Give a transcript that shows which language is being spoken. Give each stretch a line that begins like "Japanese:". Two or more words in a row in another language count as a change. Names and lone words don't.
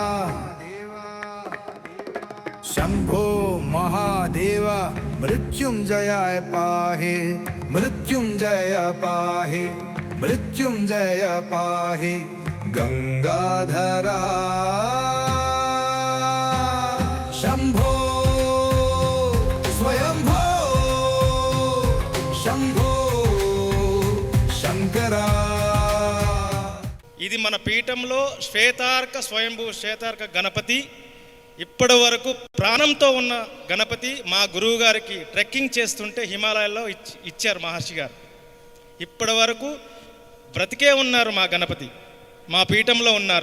Sanskrit: शंभो महादेवा मृत्युंजयाय पाहि मृत्युंजय पाहि मृत्युंजय पाहि गंगाधरा शंभो स्वयंभो शंभो शंकरा।
Telugu: ఇది మన పీఠంలో శ్వేతార్క స్వయంభూ శ్వేతార్క గణపతి. ఇప్పటి వరకు ప్రాణంతో ఉన్న గణపతి మా గురువు గారికి ట్రెక్కింగ్ చేస్తుంటే హిమాలయాల్లో ఇచ్చారు మహర్షి గారు. ఇప్పటి వరకు బ్రతికే ఉన్నారు మా గణపతి, మా పీఠంలో ఉన్నారు.